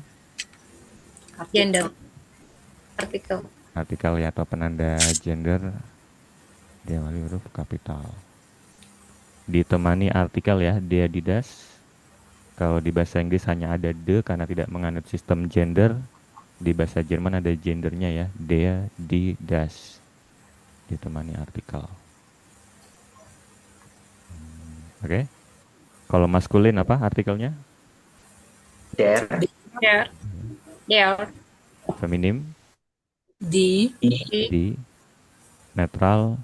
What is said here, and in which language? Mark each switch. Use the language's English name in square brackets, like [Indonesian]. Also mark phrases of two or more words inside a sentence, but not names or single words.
[Indonesian] Gender. Artikel. Artikel ya atau penanda gender, diawali huruf kapital. Ditemani artikel ya, Adidas. Kalau di bahasa Inggris hanya ada the karena tidak menganut sistem gender. Di bahasa Jerman ada gendernya ya, [German] der, die, das. [Indonesian] Ditemani artikel. Oke. Kalau maskulin apa artikelnya? [German] Der. Der. Der. [Indonesian] Feminim, [German] Di. [Indonesian] di, netral,